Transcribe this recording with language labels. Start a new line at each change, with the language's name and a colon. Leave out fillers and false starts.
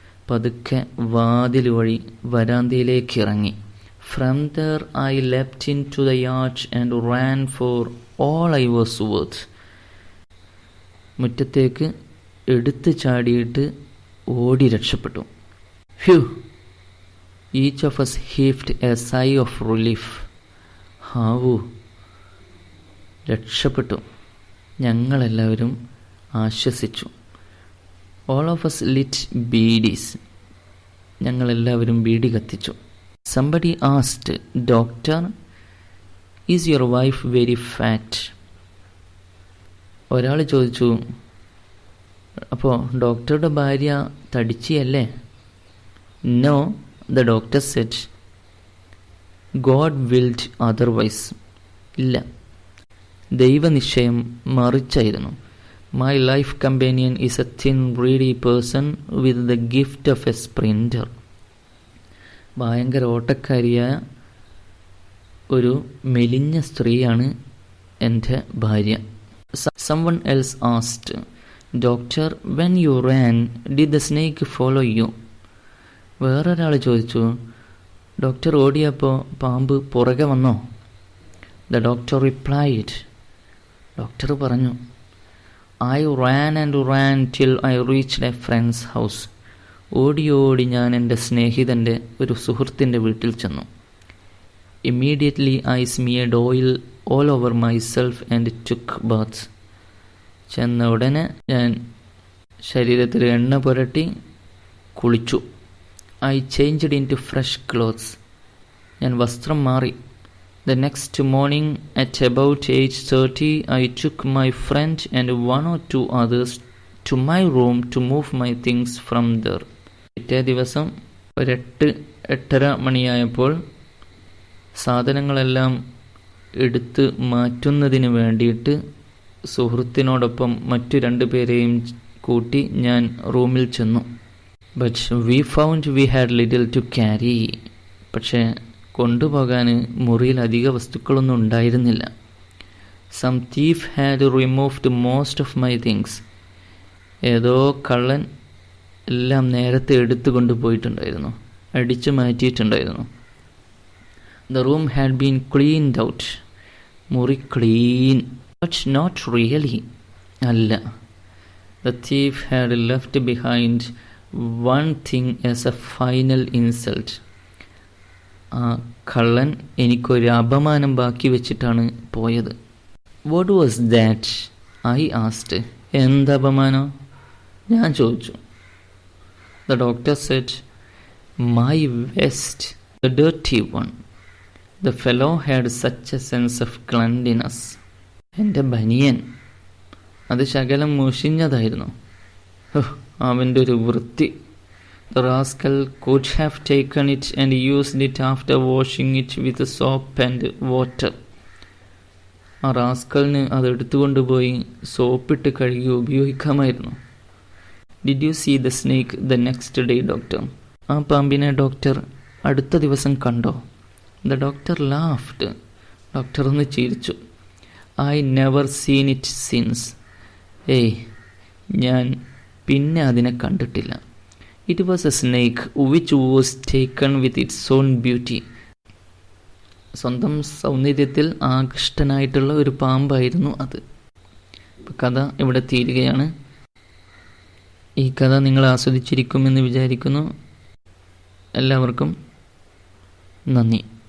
Malayalam: പതുക്കെ വാതിൽ വഴി വരാന്തയിലേക്ക് ഇറങ്ങി.
English: From there I leapt into the yard and ran for all I was worth.
Malayalam: മുറ്റത്തേക്ക് എടുത്ത് ചാടിയിട്ട് ഓടി രക്ഷപ്പെട്ടു. Hugh!
English: Each of us heaved a sigh of relief.
Malayalam: ഹാവൂ! രക്ഷപ്പെട്ടു. ഞങ്ങളെല്ലാവരും ആശ്വസിച്ചു.
English: All of us lit bidis.
Malayalam: ഞങ്ങളെല്ലാവരും ബീഡി കത്തിച്ചു.
English: Somebody asked, "Doctor, is your wife very fat?"
Malayalam: ഒരാൾ ചോദിച്ചു, അപ്പോൾ ഡോക്ടറുടെ ഭാര്യ തടിച്ചിയല്ലേ?
English: No, the doctor said. God willed otherwise.
Malayalam: ഇല്ല, ദൈവനിശ്ചയം മറിച്ചായിരുന്നു.
English: My life companion is a thin, greedy person with the gift of a sprinter.
Malayalam: ഭയങ്കര ഓട്ടക്കാരിയായ ഒരു മെലിഞ്ഞ സ്ത്രീയാണ് എൻ്റെ ഭാര്യ.
English: Someone else asked, "Doctor, when you ran, did the snake follow you?"
Malayalam: വേറൊരാൾ ചോദിച്ചു, doctor ഓടിയപ്പോൾ പാമ്പ് പുറകെ വന്നോ?
English: The doctor replied,
Malayalam: ഡോക്ടർ പറഞ്ഞു,
English: I ran and ran till I reached a friend's house.
Malayalam: ഓടി ഞാൻ എൻ്റെ സ്നേഹിതൻ്റെ ഒരു സുഹൃത്തിൻ്റെ വീട്ടിൽ ചെന്നു.
English: Immediately I smeared oil all over myself and took bath.
Malayalam: ചെന്ന ഉടനെ ഞാൻ ശരീരത്തിൽ എണ്ണ പുരട്ടി കുളിച്ചു.
English: I changed into fresh clothes.
Malayalam: ഞാൻ വസ്ത്രം മാറി.
English: The next morning at about 8:30 I took my friend and 1 or 2 others to my room to move my things from there.
Malayalam: പിറ്റേ ദിവസം ഒരു 8:30 മണിയായപ്പോൾ സാധനങ്ങളെല്ലാം എടുത്ത് മാറ്റുന്നതിന് വേണ്ടിയിട്ട് സുഹൃത്തിനോടൊപ്പം മറ്റു 2 പേരെയും കൂട്ടി ഞാൻ റൂമിൽ ചെന്നു.
English: But we found we had little to carry.
Malayalam: പക്ഷേ കൊണ്ടുപോകാൻ മുറിയിൽ അധിക വസ്തുക്കളൊന്നും ഉണ്ടായിരുന്നില്ല.
English: Some thief had removed most of my things.
Malayalam: ഏതോ കള്ളൻ എല്ലാം നേരത്തെ എടുത്തു കൊണ്ടുപോയിട്ടുണ്ടായിരുന്നു, അടിച്ചു മാറ്റിയിട്ടുണ്ടായിരുന്നു.
English: The room had been cleaned out.
Malayalam: മുറി ക്ലീൻ,
English: but not really.
Malayalam: അല്ല,
English: the thief had left behind one thing as a final insult.
Malayalam: ആ കള്ളൻ എനിക്കൊരു അപമാനം ബാക്കി വെച്ചിട്ടാണ് പോയത്.
English: What was that? I asked.
Malayalam: എന്ത് അപമാനം? ഞാൻ ചോദിച്ചു.
English: The doctor said, my vest, the dirty one. The fellow had such a sense of cleanliness.
Malayalam: എൻ്റെ ബനിയൻ, അത് ശകലം മുഷിഞ്ഞതായിരുന്നു. അവൻ്റെ ഒരു വൃത്തി.
English: The rascal could have taken it and used it after washing it with soap and water.
Malayalam: ആ റാസ്കലിന് അത് എടുത്തുകൊണ്ടുപോയി സോപ്പിട്ട് കഴുകി ഉപയോഗിക്കാമായിരുന്നു.
English: Did you see the snake the next day, doctor?
Malayalam: ആ പാമ്പിനെ ഡോക്ടർ അടുത്ത ദിവസം കണ്ടോ?
English: The doctor laughed.
Malayalam: ഡോക്ടർ ഒന്ന് ചിരിച്ചു.
English: I never seen it since.
Malayalam: ഏയ്, ഞാൻ പിന്നെ അതിനെ കണ്ടിട്ടില്ല.
English: It was a snake which was taken with its own beauty.
Malayalam: സ്വന്തം സൗന്ദര്യത്തിൽ ആകൃഷ്ടനായിട്ടുള്ള ഒരു പാമ്പായിരുന്നു അത്. കഥ ഇവിടെ തീരുകയാണ്. ഈ കഥ നിങ്ങൾ ആസ്വദിച്ചിരിക്കുമെന്ന് വിചാരിക്കുന്നു. എല്ലാവർക്കും നന്ദി.